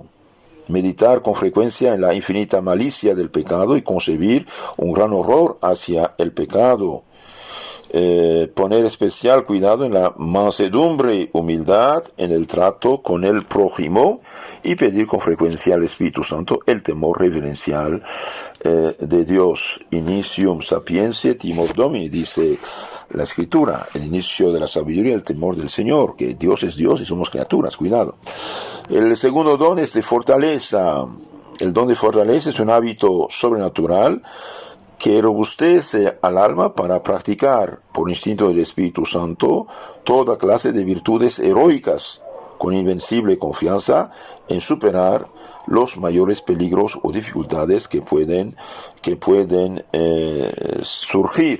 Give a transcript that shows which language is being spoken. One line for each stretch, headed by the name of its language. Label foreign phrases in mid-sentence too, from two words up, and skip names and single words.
Spanish: Meditar con frecuencia en la infinita malicia del pecado y concebir un gran horror hacia el pecado. Poner especial cuidado en la mansedumbre y humildad en el trato con el prójimo y pedir con frecuencia al Espíritu Santo el temor reverencial de Dios.
Latin: Initium sapientiae timor Domini,
Spanish: dice la Escritura, el inicio de la sabiduría, el temor del Señor, que Dios es Dios y somos criaturas, cuidado. El segundo don es de fortaleza. El don de fortaleza es un hábito sobrenatural que robustece al alma para practicar, por instinto del Espíritu Santo, toda clase de virtudes heroicas, con invencible confianza en superar los mayores peligros o dificultades que pueden surgir.